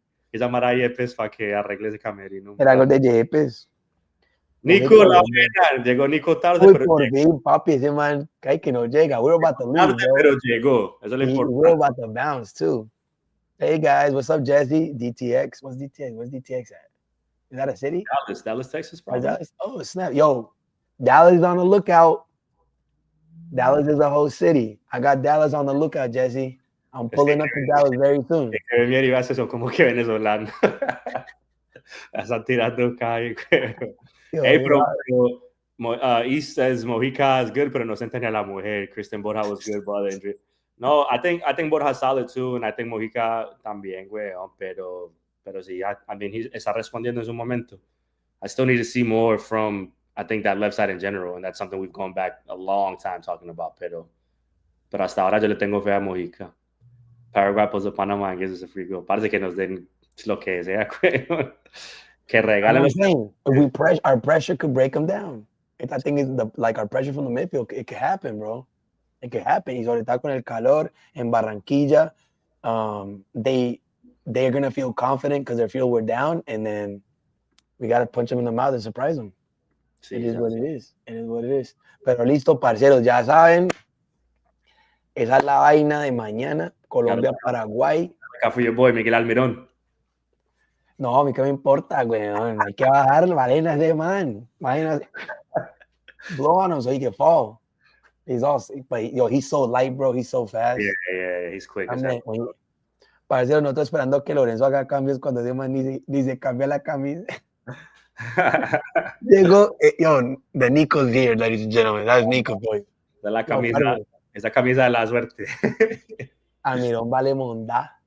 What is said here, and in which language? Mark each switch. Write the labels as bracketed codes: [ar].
[es] Que llamar a Yepes para que arregle ese camerino. Era algo de Yepes. Nico, la buena. Llegó Nico tarde, pero por fin, papi, ese man que no llega. [en] We're about to leave, [es] tarde, pero llegó. Eso es lo importante. [en] We're about to bounce, too. Hey, guys, what's up, Jesse? DTX. What's DTX? Where's DTX at? Is that a city? Dallas, Texas, probably. Dallas? Oh, snap. Yo, Dallas is on the lookout. Dallas is a whole city. I got Dallas on the lookout, Jesse. I'm pulling up to Dallas very soon. [es] Bien, ibas eso como que venezolano. Están tirando calle. [en] Hey, bro, East says Mojica is good, [es] pero no se entiende a la mujer. [en] Christian Borja was good, brother. No, I think Borja is solid too, and I think Mojica [es] también, güey. [en] Pero sí, I mean, he [es] está respondiendo en su momento. [en] I still need to see more from, I think, that left side in general, and that's something we've gone back a long time talking about. [es] Pero hasta ahora yo le tengo fe a Mojica. [en] Paraguay plus a Panama and gives us a free goal. [es] Parece que nos den lo que sea, güey. Que regalen los... [en] Our pressure could break them down. I think it's our pressure from the midfield. It could happen, bro. It could happen. [es] Y sobre todo con el calor en Barranquilla, [en] they're going to feel confident because they feel we're down, and then we got to punch them in the mouth and surprise them. Sí, it is what it is. It is what it is. [es] Pero listo, parceros, ya saben, esa es la vaina de mañana. Colombia, Paraguay. Acá fui yo, boy, Miguel Almirón. No, a mí qué me importa, güey. Hay que bajar valenas de man. Imagínate. [en] Blow on them so he can fall. He's awesome, but yo, he's so light, bro. He's so fast. Yeah, he's quick. [es] Parcero, no estoy esperando que Lorenzo haga cambios cuando ese man ni se cambia la camisa. [en] Llegó, yo, the Nico's here, ladies and gentlemen. That's Nico, boy. [es] De la camisa, no, esa camisa de la suerte. Almirón vale monda.